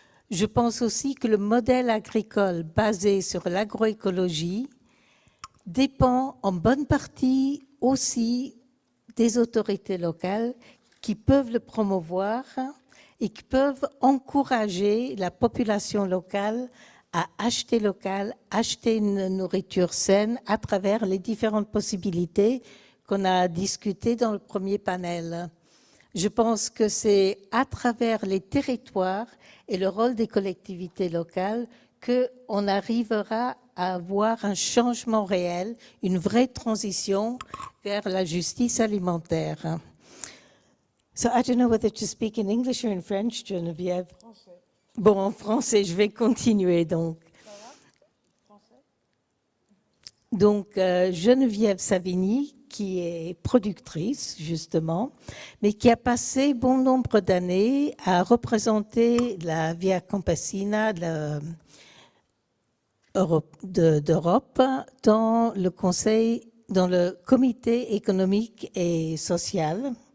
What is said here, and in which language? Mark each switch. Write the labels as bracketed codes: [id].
[fr] Je pense aussi que le modèle agricole basé sur l'agroécologie dépend en bonne partie aussi des autorités locales qui peuvent le promouvoir et qui peuvent encourager la population locale à acheter local, acheter une nourriture saine à travers les différentes possibilités qu'on a discutées dans le premier panel. Je pense que c'est à travers les territoires et le rôle des collectivités locales qu'on arrivera à avoir un changement réel, une vraie transition vers la justice alimentaire. [en] So I don't know whether to speak in English or in French, Geneviève. [fr] Bon, en français, je vais continuer donc. Donc, Geneviève Savigny, qui est productrice, justement, mais qui a passé bon nombre d'années à représenter la Via Campesina d'Europe dans le Conseil, dans le Comité économique et social.